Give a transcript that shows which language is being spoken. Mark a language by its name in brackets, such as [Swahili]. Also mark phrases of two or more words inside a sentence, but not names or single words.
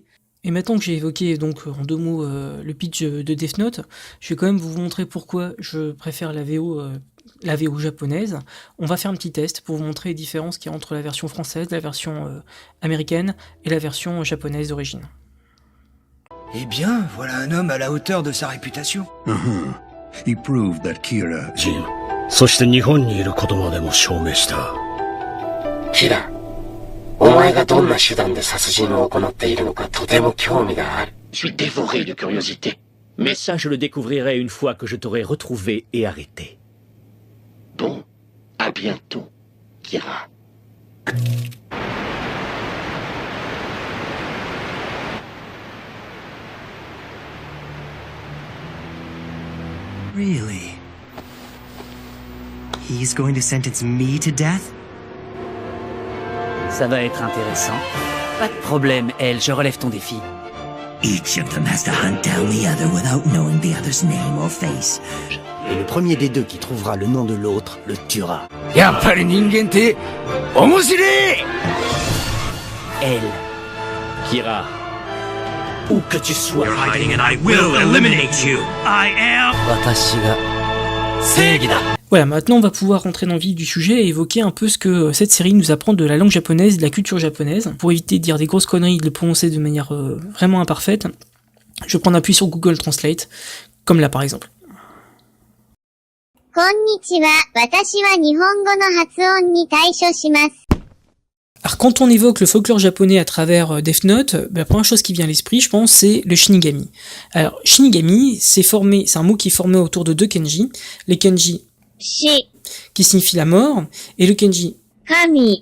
[French] Et maintenant que j'ai évoqué donc en deux mots le pitch de Death Note, je vais quand même vous montrer pourquoi je préfère la VO japonaise. On va faire un petit test pour vous montrer les différences qu'il y a entre la version française, la version américaine et la version japonaise d'origine. Eh bien, voilà un homme à la hauteur de sa réputation. [English] He proved that Kira... [Japanese] Jin, そして日本にいることまでも証明した。キラ、お前がどんな手段で殺人を行っているのかとても興味がある。 [French] Je suis dévoré de curiosité. Mais ça, je le découvrirai une fois que je t'aurai retrouvé et arrêté. Bon, à bientôt, Kira. [English] Really? He's going to sentence me to death? [French] Ça va être intéressant. Pas de problème, Elle, je relève ton défi. [English] Each of them has to hunt down the other without knowing the other's name or face. [French] Et le premier des deux qui trouvera le nom de l'autre le tuera. [Japanese] やっぱり人間って面白い [French] Elle. Kira, où que tu sois, [English] You're hiding and I will eliminate you. I am... [Japanese] 私が正義だ. [French] Voilà, maintenant on va pouvoir rentrer dans le vif du sujet et évoquer un peu ce que cette série nous apprend de la langue japonaise, de la culture japonaise. Pour éviter de dire des grosses conneries et de le prononcer de manière vraiment imparfaite, je vais prendre appui sur Google Translate, comme là par exemple. [Japanese] こんにちは。私は日本語の発音に対処します。 [French] Alors quand on évoque le folklore japonais à travers Death Note, la première chose qui vient à l'esprit, je pense, c'est le Shinigami. Alors Shinigami, c'est un mot qui est formé autour de deux kanji, les kanji Shi, qui signifie la mort et le kanji Kami,